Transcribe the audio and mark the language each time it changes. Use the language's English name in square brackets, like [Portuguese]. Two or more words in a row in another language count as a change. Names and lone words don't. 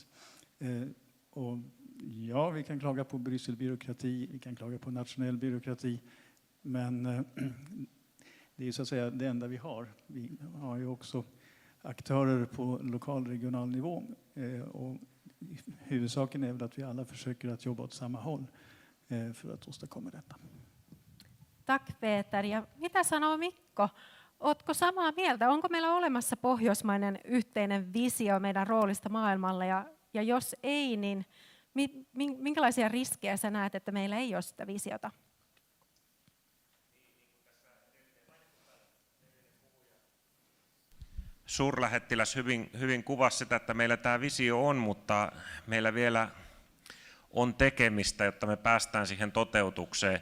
[Swedish] Och ja, vi kan klaga på Brysselbyråkrati, vi kan klaga på nationell byråkrati, men det är ju så att säga det enda vi har. Vi har ju också aktörer på lokal regional nivå och huvudsaken är väl att vi alla försöker att jobba åt samma håll för att åstadkomma detta. Tack Peter. [Finnish] Ja mitä sanoo Mikko? Ootko samaa mieltä? Onko meillä olemassa pohjoismainen yhteinen visio meidän roolista maailmalla? Ja jos ei, niin minkälaisia riskejä sä näet, että meillä ei ole sitä visiota? Suurlähettiläs hyvin kuvasi sitä, että meillä tämä visio on, mutta meillä vielä on tekemistä, jotta me päästään siihen toteutukseen.